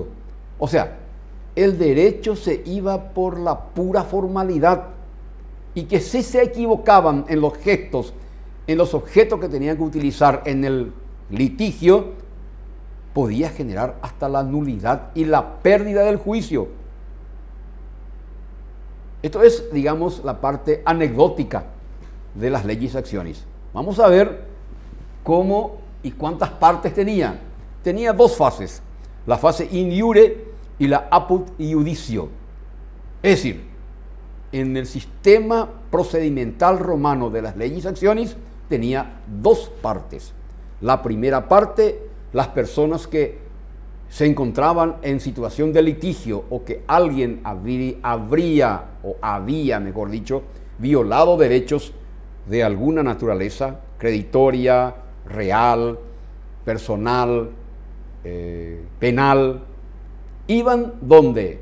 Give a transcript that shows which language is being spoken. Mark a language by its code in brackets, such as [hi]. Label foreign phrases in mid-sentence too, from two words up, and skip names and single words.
[es] O sea, el derecho se iba por la pura formalidad y que si se equivocaban en los gestos, en los objetos que tenían que utilizar en el litigio, podía generar hasta la nulidad y la pérdida del juicio. Esto es, digamos, la parte anecdótica de las [la] legis actionis. [es] Vamos a ver cómo y cuántas partes tenía. Tenía dos fases, la fase [la] in iure [es] y la [la] apud iudicio. [es] Es decir, en el sistema procedimental romano de las [la] legis actionis [es] tenía dos partes. La primera parte, las personas que se encontraban en situación de litigio o que alguien había, mejor dicho, violado derechos de alguna naturaleza, creditoria, real, personal, penal, iban ¿dónde?